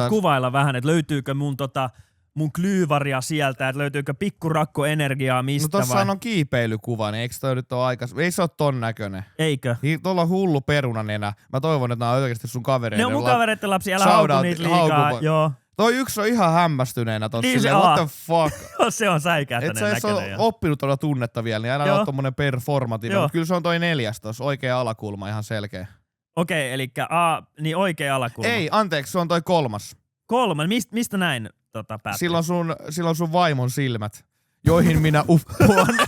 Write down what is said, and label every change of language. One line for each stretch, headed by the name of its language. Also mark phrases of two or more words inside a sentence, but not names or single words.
Finnish: voit kuvailla vähän, että löytyykö mun klyyvaria sieltä, että löytyykö pikkurakko-energiaa mistä No tossa on kiipeilykuva, niin eikö toi nyt ole ei se ole ton näköinen. Eikö? Tuolla on hullu perunanenä. Mä toivon, että nää on oikeesti sun kavereiden. Ne on mun kavereitten lapsi, älä hauku niitä liikaa. Joo. Toi yksi on ihan hämmästyneenä tossa. Niin se
English: what the fuck?
Finnish: Se on säikähtäneen Et sä näköinen. ole oppinut tuolla tunnetta vielä, niin älä ole tommonen performatiivinen. Mutta kyllä se on toi 4 tossa, oikea alakulma ihan selkeä. Okei, elikkä A, niin oikea alakulma. Ei, anteeksi, se on toi 3. 3, mistä näin päättyy? Silloin sun vaimon silmät, joihin minä uppoan.